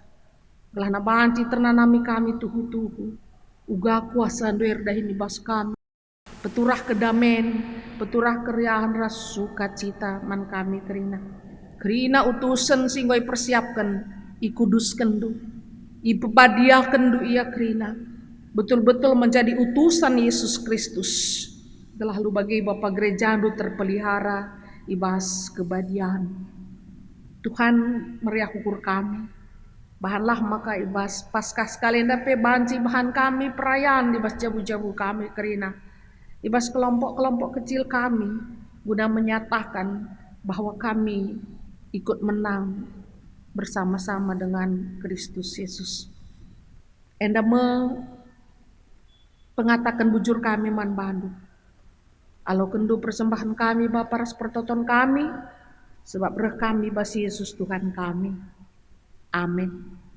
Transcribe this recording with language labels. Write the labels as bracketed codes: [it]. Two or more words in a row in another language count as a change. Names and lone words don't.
[btx] Gelah na banci ternanami kami tuhu-tuhu. Uga kuasa doer dahin ibas kami. Peturah kedamen, peturah keriahan ras sukacita man kami kerina. Kerina utusan singgoy persiapkan, ikuduskan du, ipebadiakan du ia kerina. [id] Betul-betul menjadi utusan Yesus Kristus. [btx] Gelah lu bagi Bapak gereja du terpelihara, ibas kebadian. Tuhan meriah ukur kami. Bahanlah maka ibas paskah sekalian dape banci bahan kami perayaan ibas jabu-jabu kami kerina. [id] Ibas kelompok-kelompok kecil kami guna menyatakan bahwa kami ikut menang bersama-sama dengan Kristus Yesus. [btx] Enda pengatakan bujur kami man bandu. Alo kendu persembahan kami Bapa ras pertoton kami sebab reh kami bas Yesus Tuhan kami. Amin.